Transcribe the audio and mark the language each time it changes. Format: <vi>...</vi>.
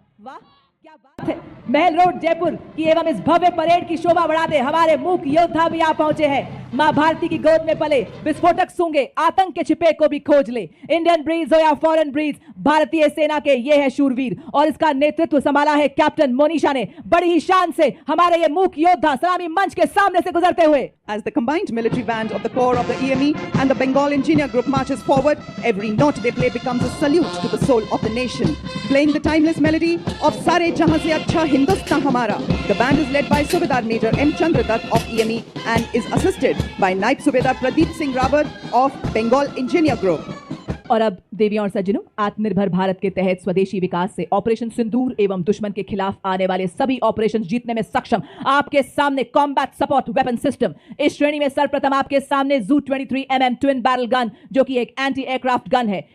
<hi>वाह क्या बात है। महल रोड जयपुर की एवं इस भव्य परेड की शोभा बढ़ाते हमारे मूक योद्धा भी आ पहुंचे हैं। मां भारती की गोद में पले, विस्फोटक सूंघे, आतंक के छिपे को भी खोज ले। इंडियन ब्रीड्स हो या फॉरेन ब्रीड्स, भारतीय सेना के ये है शूरवीर और इसका नेतृत्व संभाला है कैप्टन मोनिशा ने। बड़ी ही शान से हमारे ये मूक योद्धा सलामी मंच के सामने से गुजरते हुए।</hi> <en>As the combined military band of the Corps of the EME and the Bengal Engineer Group marches forward, every note they play becomes a salute to the soul of the nation. Playing the timeless melody of Sare Jahan Se Achha Hindustan Hamara, the band is led by Subedar Major M. Chandradat of EME and is assisted by Naib Subedar Pradeep Singh Rawat of Bengal Engineer Group.</en> <hi>और अब देवियों और सज्जनों, आत्मनिर्भर भारत के तहत स्वदेशी विकास से ऑपरेशन सिंदूर एवं दुश्मन के खिलाफ आने वाले सभी ऑपरेशन जीतने में सक्षम आपके सामने कॉम्बैट सपोर्ट वेपन सिस्टम। इस श्रेणी में सर्वप्रथम आपके सामने जू 23 mm ट्विन बैरल गन, जो कि एक एंटी एयरक्राफ्ट गन है।</hi>